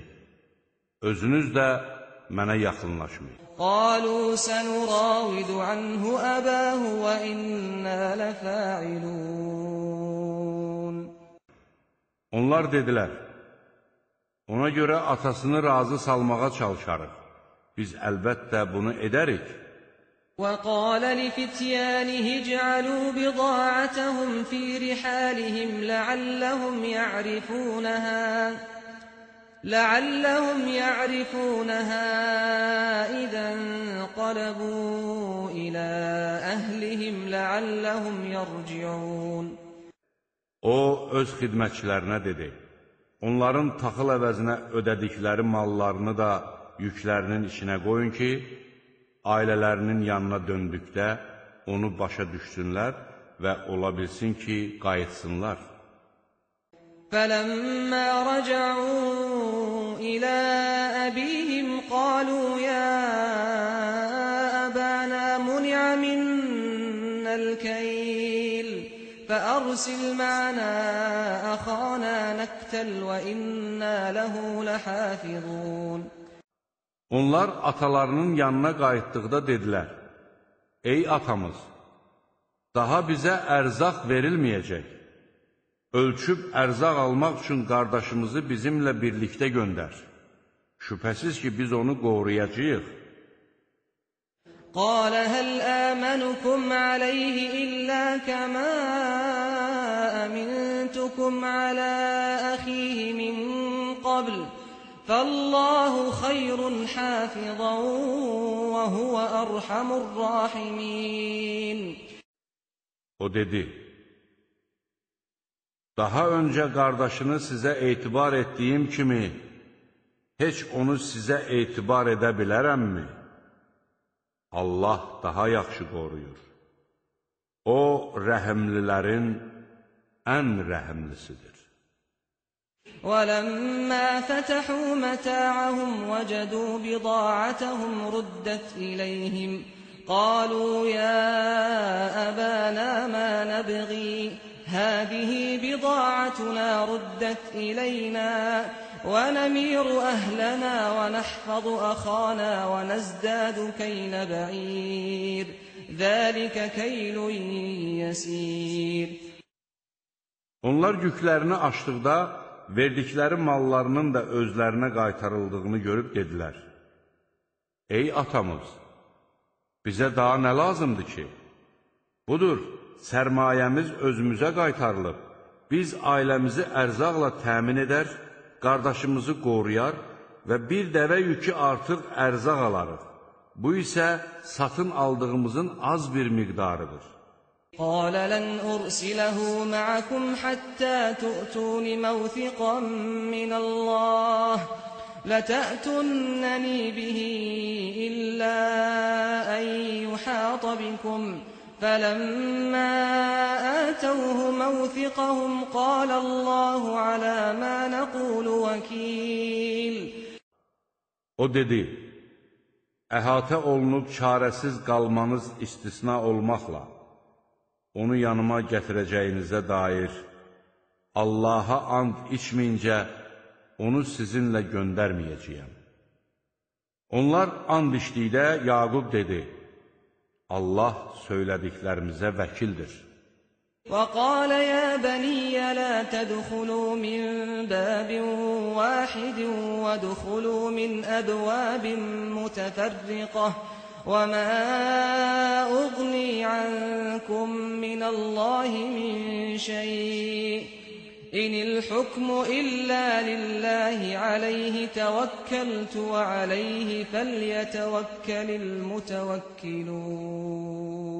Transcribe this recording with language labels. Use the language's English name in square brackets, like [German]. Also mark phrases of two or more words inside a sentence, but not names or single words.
[Azerbaijani] Özünüz də mənə yaxınlaşmayın. [Arabic] قَالُوا سَنُرَاوِدُ عَنْهُ أَبَاهُ وَإِنَّا لَفَاعِلُونَ [Azerbaijani] Onlar dedilər, ona görə atasını razı salmağa çalışarıq. Biz əlbəttə bunu edərik. [Arabic] وَقَالَ لِفِتْيَانِهِ اجْعَلُوا بِضَاعَتَهُمْ فِي رِحَالِهِمْ لَعَلَّهُمْ يَعْرِفُونَهَا إِذَا انقَلَبُوا إِلَى أَهْلِهِمْ لَعَلَّهُمْ يَرْجِعُونَ [Azerbaijani] O, öz xidmətçilərinə dedi, onların taxıl əvəzinə ödədikləri mallarını da yüklərinin içinə qoyun ki, ailələrinin yanına döndükdə onu başa düşsünlər və ola bilsin ki, qayıtsınlar. [Arabic] فَلَمَّا رَجَعُوا إِلَى أَبِيهِمْ قَالُوا يَا أَبَانَا مُنِعَ مِنَّا الْكَيْلُ فَأَرْسِلْ مَعَنَا أَخَانَا نَكْتَلْ وَإِنَّا لَهُ لَحَافِظُونَ [Azerbaijani] Onlar atalarının yanına qayıtdıqda dedilər, ey atamız, daha bizə ərzaq verilməyəcək. Ölçüb ərzaq almaq üçün qardaşımızı bizimlə birlikdə göndər. Şübhəsiz ki, biz onu qoruyacağıq. [Arabic] قَالَ هَلْ آمَنُكُمْ عَلَيْهِ إِلَّا كَمَا أَمِنْتُكُمْ عَلَى أَخِيهِ مِنْ قَبْلُ فَاللَّهُ خَيْرٌ حَافِظًا وَهُوَ أَرْحَمُ الرَّاحِمِينَ [Azerbaijani] O dedi, daha öncə qardaşını sizə etibar etdiyim kimi, heç onu sizə etibar edə bilərəmmi? Allah daha yaxşı qoruyur. O, rəhimlilərin ən rəhimlisidir. [Arabic] وَلَمَّا فَتَحُوا مَتَاعَهُمْ وَجَدُوا بِضَاعَتَهُمْ رُدَّتْ إِلَيْهِمْ قَالُوا يَا أَبَانَا مَا نَبْغِي هَٰذِهِ بِضَاعَتُنَا رُدَّتْ إِلَيْنَا وَنَمِيرُ أَهْلَنَا وَنَحْفَظُ أَخَانَا وَنَزْدَادُ كَيْلَ بَعِيرٍ ذَٰلِكَ كَيْلٌ يَسِيرٌ [Azerbaijani] Onlar yüklərini açdıqda, verdikləri mallarının da özlərinə qaytarıldığını görüb dedilər, ey atamız, bizə daha nə lazımdır ki? Budur, sərmayəmiz özümüzə qaytarılıb, biz ailəmizi ərzaqla təmin edər, qardaşımızı qoruyar və bir dəvə yükü artıq ərzaq alarıq. Bu isə satın aldığımızın az bir miqdarıdır. [Arabic] قَالَ لَنْ أُرْسِلَهُ مَعَكُمْ حَتَّى تُؤْتُونِ مَوْثِقًا مِّنَ اللَّهِ لَتَأْتُنَّنِي بِهِ إِلَّا أَن يُحَاطَ بِكُمْ فَلَمَّا آتَوْهُ مَوْثِقَهُمْ قَالَ اللَّهُ عَلَى مَا نَقُولُ وَكِيلٌ [Azerbaijani] O dedi, əhatə olunub çarəsiz qalmanız istisna olmaqla, onu yanıma gətirəcəyinizə dair Allaha and içməyincə onu sizinlə göndərməyəcəyəm. Onlar and içdikdə Yaqub dedi, Allah söylədiklərimizə vəkildir. [Arabic] وَقَالَ يَا بَنِيَّ لَا تَدْخُلُوا مِنْ بَابٍ وَاحِدٍ وَادْخُلُوا مِنْ أَبْوَابٍ مُتَفَرِّقَةٍ وَمَا أُغْنِي عَنْكُمْ مِنَ اللَّهِ مِنْ شَيْءٍ إِنِ الْحُكْمُ إِلَّا لِلَّهِ عَلَيْهِ تَوَكَّلْتُ وَعَلَيْهِ فَلْيَتَوَكَّلِ الْمُتَوَكِّلُونَ